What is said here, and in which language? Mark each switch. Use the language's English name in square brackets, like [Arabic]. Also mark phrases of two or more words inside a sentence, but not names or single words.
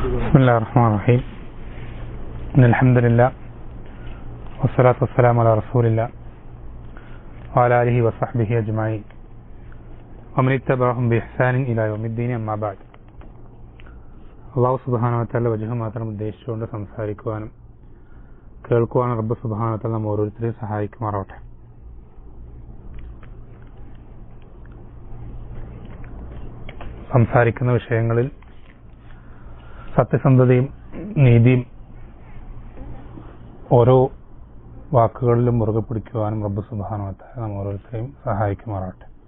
[Arabic] بسم الله الرحمن الرحيم إن الحمد لله والصلاة والسلام على رسول الله وعلى آله وصحبه أجمعين ومن اتبعهم بإحسان إلى يوم الدين أما بعد. الله سبحانه وتعالى [Malayalam] വജഹ് മാത്രം ഉദ്ദേശിച്ചുകൊണ്ട് സംസാരിക്കുവാനും കേൾക്കുവാനും റബ്ബ് [Arabic] سبحانه وتعالى [Malayalam] നമ്മ ഓരോരുത്തരെയും സഹായിക്കുമാറാവട്ടെ. സംസാരിക്കുന്ന വിഷയങ്ങളിൽ സത്യസന്ധതയും നീതിയും ഓരോ വാക്കുകളിലും മുറുകെ പിടിക്കുവാനും റബ്ബ് [Arabic] سبحانه وتعالى [Malayalam] നമ്മ ഓരോരുത്തരെയും സഹായിക്കുമാറാവട്ടെ.